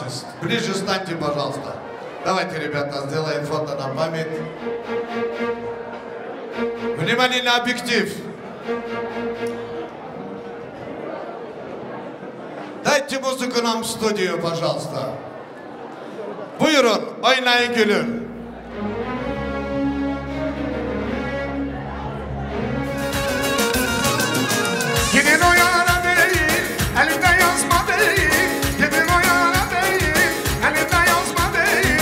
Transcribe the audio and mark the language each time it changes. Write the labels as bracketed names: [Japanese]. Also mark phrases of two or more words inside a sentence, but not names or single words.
[Russian] Ближе встаньте, пожалуйста. Давайте, ребята, сделаем фото на память. Внимание на объектив. Дайте музыку нам в студию, пожалуйста. [Turkish] Buyurun, oynayın gülün. Gidin o yana değil, elinde yazma değil. Gidin o yana değil, elinde yazma değil.